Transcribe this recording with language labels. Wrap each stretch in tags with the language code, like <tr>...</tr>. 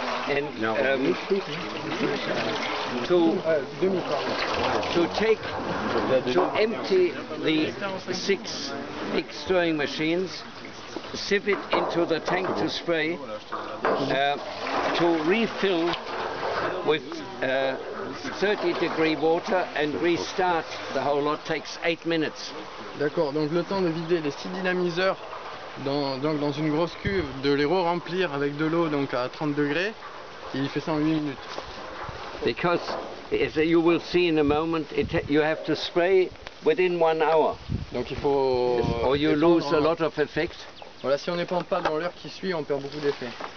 <en>And to empty the 6 big stirring machines, sieve it into the tank to spray, to refill with 30-degree water and restart the whole lot takes 8 minutes.</en> <fr>D'accord, donc le temps de vider les 6 dynamiseurs dans une grosse cuve, de les re-remplir avec de l'eau donc à 30 degrés, et il fait ça en 8 minutes.</fr> <en>Because as you will see in a moment, you have to spray within 1 hour.</en> <fr>Donc il faut...</fr> <en>Or you lose a lot of effect.</en> <fr>Voilà, si on n'épand pas dans l'heure qui suit, on perd beaucoup d'effet.</fr>